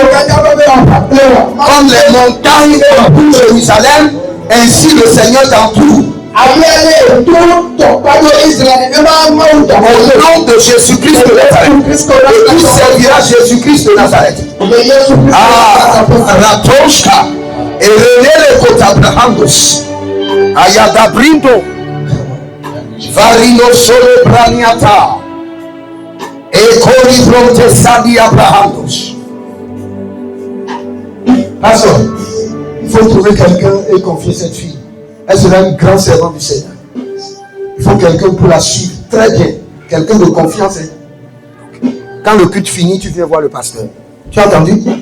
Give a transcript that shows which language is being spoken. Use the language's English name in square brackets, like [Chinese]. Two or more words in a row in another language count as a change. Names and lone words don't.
[French] Comme les montagnes entourent Jérusalem, ainsi le Seigneur t'entoure. Au nom de Jésus-Christ de Nazareth. Et tu serviras Jésus-Christ de Nazareth. Ah, Ratoshka. Et René le Kotabrahandos. Ayadabrindo. Varino Sole Braniata. Et Coribronte Sadi Abrahandos. Pasteur, il faut trouver quelqu'un et confier cette fille. Elle sera une grande servante du Seigneur. Il faut quelqu'un pour la suivre très bien. Quelqu'un de confiance. Quand le culte finit, tu viens voir le pasteur. Tu as entendu?